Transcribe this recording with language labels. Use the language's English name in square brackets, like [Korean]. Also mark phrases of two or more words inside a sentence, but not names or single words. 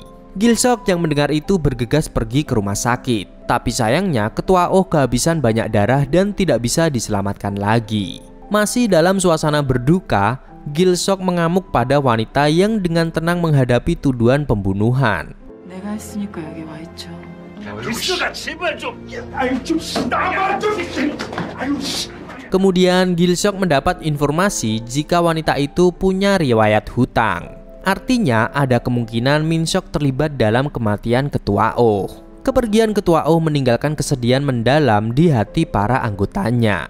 [Indonesian] Gil Seok yang mendengar itu bergegas pergi ke rumah sakit. Tapi sayangnya ketua Oh kehabisan banyak darah dan tidak bisa diselamatkan lagi. Masih dalam suasana berduka, Gil Seok mengamuk pada wanita yang dengan tenang menghadapi tuduhan pembunuhan. [Korean] 내가 했으니까 여기 와 있죠. 기수가 제발 좀. 아유 좀 나만 좀. 아유. [Indonesian] Kemudian Gil Seok mendapat informasi jika wanita itu punya riwayat hutang. Artinya ada kemungkinan Min Seok terlibat dalam kematian ketua Oh. Kepergian ketua Oh meninggalkan kesedihan mendalam di hati para anggotanya.